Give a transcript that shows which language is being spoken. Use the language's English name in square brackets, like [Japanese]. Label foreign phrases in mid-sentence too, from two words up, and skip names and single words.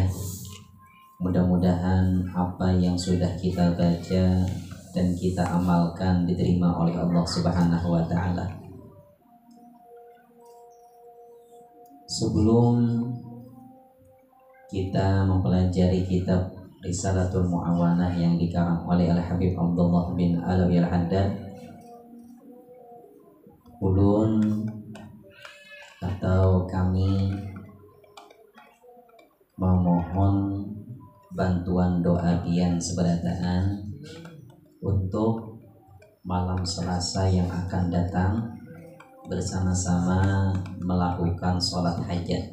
[Indonesian] Mudah-mudahan apa yang sudah kita baca dan kita amalkan diterima oleh Allah [Arabic] سبحانه وتعالى. [Indonesian] Sebelum kita mempelajari kitab Risalatul Mu'awanah yang dikarang oleh Al-Habib Abdullah bin Alawi Al-Haddad, ulun atau kami memohon bantuan doa pian seberataan untuk malam Selasa yang akan datang bersama-sama melakukan sholat hajat.